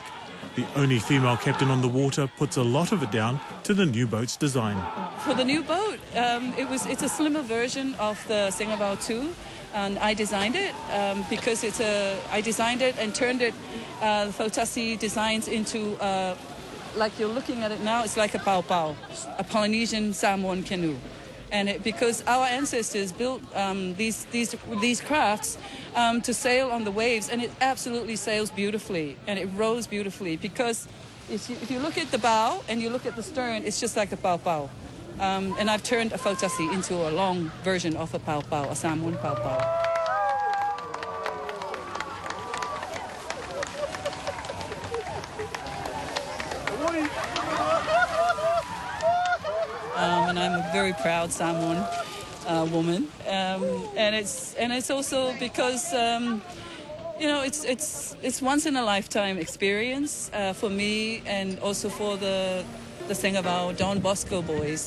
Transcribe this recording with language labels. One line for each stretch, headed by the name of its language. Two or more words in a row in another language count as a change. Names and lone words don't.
English: The only female captain on the water puts a lot of it down to the new boat's design. For the new boat, it's a slimmer version of the Singaval 2, and I designed it because I designed it and turned it, the Fautasi designs into, like you're looking at it now, it's like a pau pau, a Polynesian Samoan canoe. And because our ancestors built these crafts to sail on the waves, and it absolutely sails beautifully and it rows beautifully. Because if you look at the bow and you look at the stern, it's just like a pau pau. And I've turned a Fautasi into a long version of a pau pau, a Samoan pau pau. And I'm a very proud Samoan woman, and it's also because it's once in a lifetime experience for me, and also for the Singaval Don Bosco boys.